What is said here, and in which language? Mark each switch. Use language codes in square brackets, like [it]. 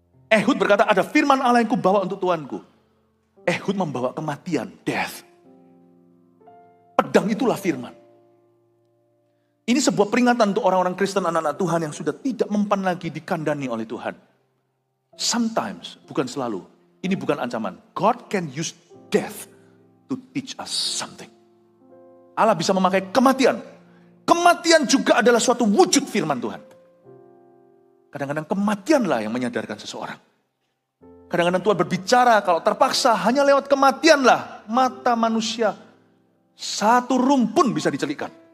[id] Ehud berkata, ada firman Allah yang kubawa untuk Tuanku. Ehud membawa kematian, death. Pedang itulah firman. Ini sebuah peringatan untuk orang-orang Kristen, anak-anak Tuhan yang sudah tidak mempan lagi dikandani oleh Tuhan. Sometimes, bukan selalu. Ini bukan ancaman. [en] God can use death to teach us something. [id] Allah bisa memakai kematian. Kematian juga adalah suatu wujud firman Tuhan. Kadang-kadang kematianlah yang menyadarkan seseorang. Kadang-kadang Tuhan berbicara kalau terpaksa hanya lewat kematianlah mata manusia satu rumpun bisa dicelikkan.